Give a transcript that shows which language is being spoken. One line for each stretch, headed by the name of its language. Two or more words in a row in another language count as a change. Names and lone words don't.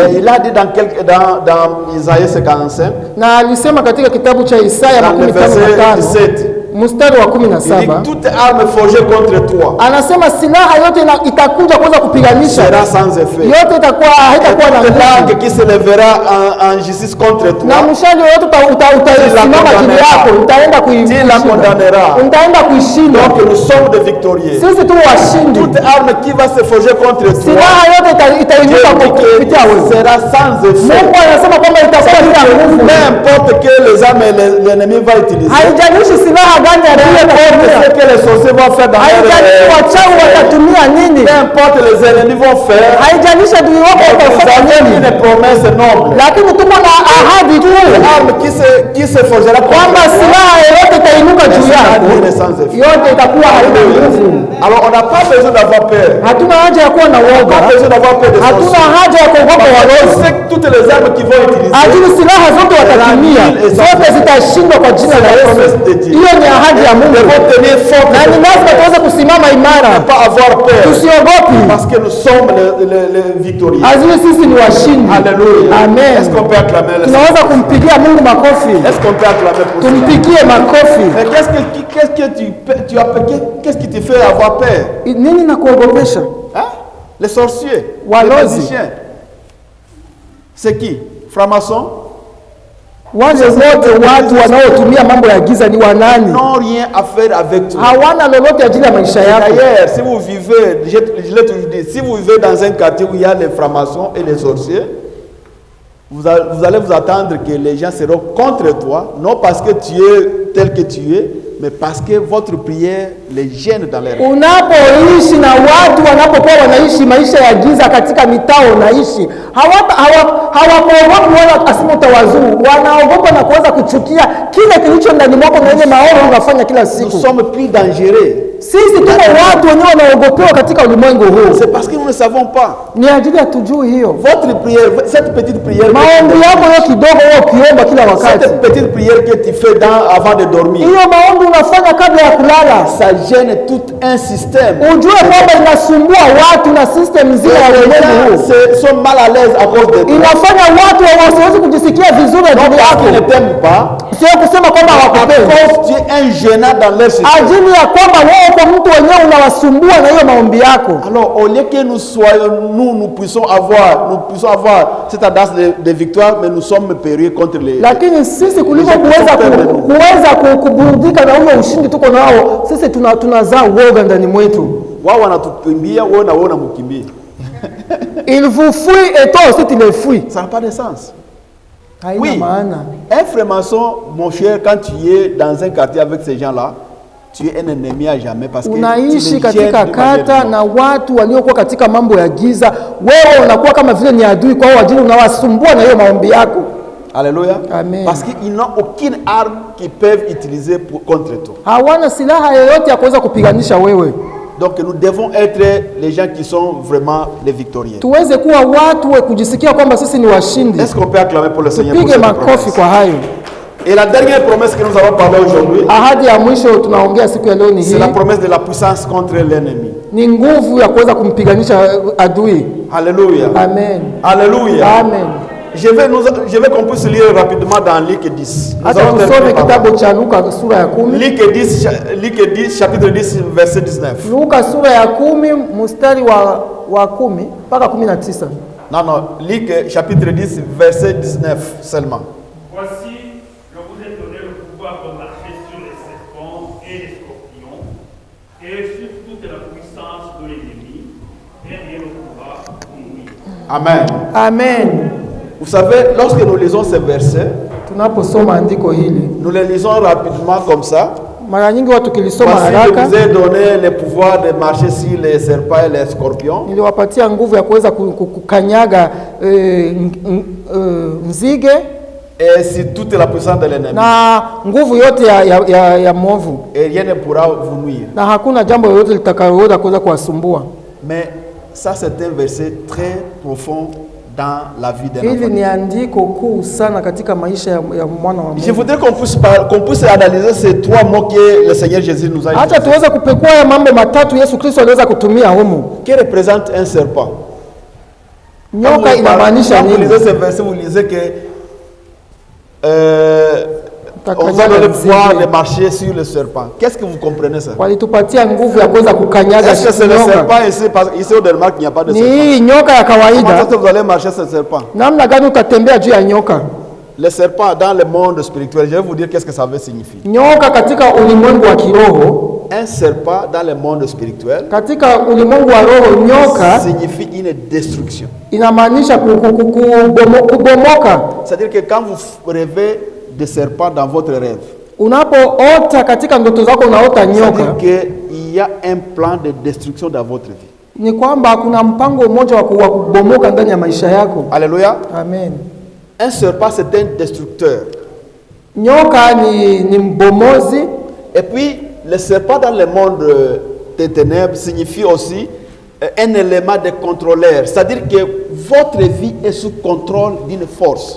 French: Et il a dit dans Isaïe 55.
Swahili: Na alisema katika kitabu cha Isaya 55 mstari wa 17,
French: toute arme forgée contre toi,
Swahili: anasema silaha yote itakuja kuweza kupiganisha,
French: sera sans effet.
Swahili: Yote itakuwa haitakuwa na
French: langue qui se lèvera en justice contre toi,
Swahili: na mshale yote utasimama juu yako, utaenda kuishinda, utaenda kuishinda.
French: Donc nous sommes des victorieux.
Swahili: Sisi tu washindi.
French: Toute arme qui va se forger contre toi,
Swahili: silaha yote itainuka kupitia wewe,
French: sera sans effet.
Swahili: Mungu anasema kwamba itakuwa bila nguvu.
French: N'importe quelle les armes l'ennemi va utiliser,
Swahili: haijalishi silaha gani
French: ce que les sorciers vont faire dans
Swahili: haijalishi wachawi watatumia nini,
French: n'importe les ennemis vont faire,
Swahili: haijalishi adui wako watafanya nini.
French: Une promesse noble,
Swahili: lakini tuko na ahadi tu,
French: arme qui se forgera
Swahili: kwamba silaha yote itainuka juu yako, yote itakuwa haina nguvu.
French: Alors on n'a pas besoin d'avoir peur.
Swahili: Hatuna haja ya kuwa na woga. Hatuna haja ya kuogopa walozi.
French: Toutes les armes qui vont utiliser,
Swahili: ajili silaha zote watatumia, zote zitashindwa kwa jina la Yesu. Hiyo ni ahadi ya Mungu. Na ni lazima tuweze kusimama imara. Tusiogopi.
French: Parce que nous sommes les victorieux.
Swahili: Ajili sisi ni washindi.
French: Alléluia. Amen. Est-ce qu'on peut acclamer?
Swahili: Tunaweza kumpigia Mungu makofi.
French: Est-ce qu'on peut acclamer pour cela?
Swahili: Tumpigie makofi.
French: Mais qu'est-ce qui te fait avoir peur?
Swahili: Nini na kuogopesha?
French: Les sorciers,
Swahili: walozi,
French: les magiciens. C'est qui? Francs-maçons?
Swahili: Wale wote watu wanaotumia mambo ya giza ni wanani?
French: N'ont rien à faire avec toi.
Swahili: Hawana lolote ajili ya maisha yako.
French: D'ailleurs, si vous vivez, je l'ai toujours dit, si vous vivez dans un quartier où il y a les francs-maçons et les sorciers, vous allez vous attendre que les gens seront contre toi, non parce que tu es tel que tu es, mais parce que votre prière les gêne dans leur vie.
Swahili: Unapoishi na watu wanapokuwa wanaishi maisha ya giza katika mitao unaishi, hawakuogopi wala asema utawazuru, wanaogopa na kuweza kuchukia kile kilicho ndani mwako na ile maovu unafanya kila siku.
French: Nous sommes plus dangereux.
Swahili: Sisi tuko watu wenyewe wanaogopewa katika ulimwengu huu.
French: C'est parce que nous ne savons pas.
Swahili: Ni ajili hatujui hiyo.
French: Votre prière, cette petite prière,
Swahili: maombi yako hiyo kidogo wewe ukiomba kila wakati,
French: cette petite prière que tu fais avant de dormir,
Swahili: hiyo maombi unafanya kabla ya kulala,
French: ça gêne tout un système.
Swahili: Ujue kwamba inasumbua watu na system nzima ya ulimwengu huu.
French: Sont mal à l'aise à cause de toi.
Swahili: Inafanya watu hawawezi kujisikia vizuri ndani yako.
French: Ils ne t'aiment pas.
Swahili: Sio kusema kwamba hawakupendi.
French: Tu es un gênant dans leur système.
Swahili: Ajili ya kwamba wewe kwa mtu wenyewe unawasumbua na hiyo maombi yako. Alors au lieu que nous puissions avoir cette tendance de victoire, mais nous sommes périlleux contre les. Lakini sisi kuliko kuweza kuburudika na huo ushindi tuko nao, sisi tunazaa woga ndani mwetu. Wao wanatukimbia, wewe na wewe unamkimbia.
French: Il vous fuit et toi aussi tu les fuis. Ça n'a pas de sens. Oui. Un franc-maçon, mon cher, quand tu es dans un quartier avec ces gens-là, tu es un ennemi à jamais parce que
Swahili: unaishi katika kata na watu waliokuwa katika mambo ya giza, wewe unakuwa kama vile ni adui kwao, ajili unawasumbua na hiyo maombi yako.
French: Alléluia. Amen. Parce qu'ils n'ont aucune arme qu'ils peuvent utiliser contre toi.
Swahili: Hawana silaha yoyote ya kuweza kupiganisha wewe.
French: Donc nous devons être les gens qui sont vraiment les victorieux.
Swahili: Tuweze kuwa watu wa kujisikia kwamba sisi ni washindi.
French: Est-ce qu'on peut acclamer pour le Seigneur pour
Swahili: Tupige
French: cette
Swahili: makofi
French: promesse?
Swahili: kwa hayo.
French: Et la dernière promesse que nous avons parlé aujourd'hui,
Swahili: Ahadi ya mwisho tunaongea siku ya leo ni
French: c'est
Swahili: hii.
French: la promesse de la puissance contre l'ennemi.
Swahili: Ni nguvu ya kuweza kumpiganisha adui.
French: Alléluia. Amen. Alléluia. Amen. Je vais qu'on puisse lire rapidement dans Luc 10. Nous
Swahili: Hata
French: allons
Swahili: tusome
French: terminer par là.
Swahili: kitabu cha Luka sura ya 10.
French: Luc 10, chapitre 10, verset 19.
Swahili: Luka sura ya 10 mstari wa 10 mpaka 19.
French: Non, Luc chapitre 10, verset 19 seulement. Voici, je vous ai donné le pouvoir de marcher sur les serpents et les scorpions, et sur toute la puissance de l'ennemi, et rien ne pourra vous nuire. Amen. Amen. Vous savez, lorsque nous lisons ces versets,
Swahili: Tunaposoma andiko hili,
French: nous les lisons rapidement comme ça.
Swahili: mara nyingi watu kilisoma
French: Voici, je
Swahili: haraka.
French: vous ai donné le pouvoir de marcher sur les serpents et les scorpions.
Swahili: Niliwapatia nguvu ya kuweza kukanyaga nzige
French: Et sur toute la puissance de l'ennemi.
Swahili: na nguvu yote ya mwovu,
French: Et rien ne pourra vous nuire.
Swahili: na hakuna jambo lolote litakaloweza kuweza kuwasumbua.
French: Mais ça, c'est un verset très profond dans la vie d'un
Swahili: Hili
French: enfant.
Swahili: ni andiko kuu sana katika maisha ya mwana wa
French: Je
Swahili: Mungu.
French: voudrais qu'on puisse analyser ces trois mots que le Seigneur Jésus nous a dit.
Swahili: Acha tuweze kupekua ya mambo matatu Yesu Kristo aliweza kutumia humu.
French: Qui représente un serpent?
Swahili: Nyoka inamaanisha
French: Quand vous
Swahili: nini?
French: lisez ce verset, vous lisez que on vous a donné le pouvoir de marcher sur le serpent. Qu'est-ce que vous comprenez ça?
Swahili: Walitupatia nguvu ya kuweza kukanyaga
French: Est-ce que c'est le
Swahili: nyoka.
French: serpent ici? Parce qu'ici au Danemark, il n'y a pas de
Swahili: Ni
French: serpent.
Swahili: hii nyoka ya
French: Comment est-ce
Swahili: kawaida.
French: que vous allez marcher sur le serpent?
Swahili: Namna gani utatembea juu ya nyoka?
French: Le serpent dans le monde spirituel, je vais vous dire qu'est-ce que ça veut signifier.
Swahili: Nyoka katika ulimwengu wa kiroho,
French: Un serpent dans le monde spirituel
Swahili: katika ulimwengu wa roho, nyoka
French: signifie une destruction.
Swahili: inamaanisha kubomoka.
French: C'est-à-dire que quand vous rêvez de serpent dans votre rêve,
Swahili: Unapoota katika ndoto zako unaota nyoka,
French: c'est-à-dire qu'il y a un plan de destruction dans votre vie.
Swahili: ni kwamba kuna mpango mmoja wa kubomoka ndani ya maisha yako.
French: Alléluia. Amen. Un serpent, c'est un destructeur.
Swahili: Nyoka ni mbomozi.
French: Et puis, le serpent dans le monde des ténèbres signifie aussi un élément de contrôleur. C'est-à-dire que votre vie est sous contrôle d'une force.